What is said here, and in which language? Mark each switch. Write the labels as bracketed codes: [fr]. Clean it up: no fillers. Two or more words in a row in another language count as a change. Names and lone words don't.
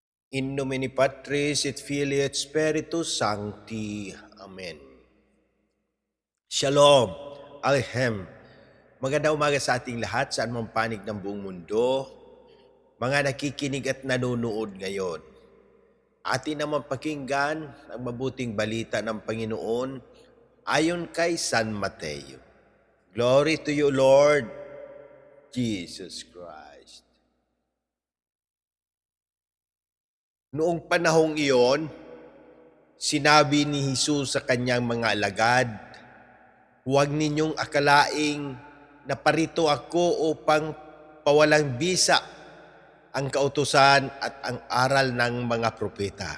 [la] In nomine Patris et Filii et Spiritus Sancti. [he] Amen. Shalom. Alhem. [tl] Magandang umaga sa ating lahat saan mang panig ng buong mundo. Mga nakikinig at nanonood ngayon. Atin naman pakinggan ang mabuting balita ng Panginoon ayon kay San Mateo. [en] Glory to you, Lord Jesus Christ. [tl] Noong panahong iyon, sinabi ni Jesus sa kanyang mga alagad, "Huwag ninyong akalaing naparito ako upang pawalang bisa ang kautusan at ang aral ng mga propeta.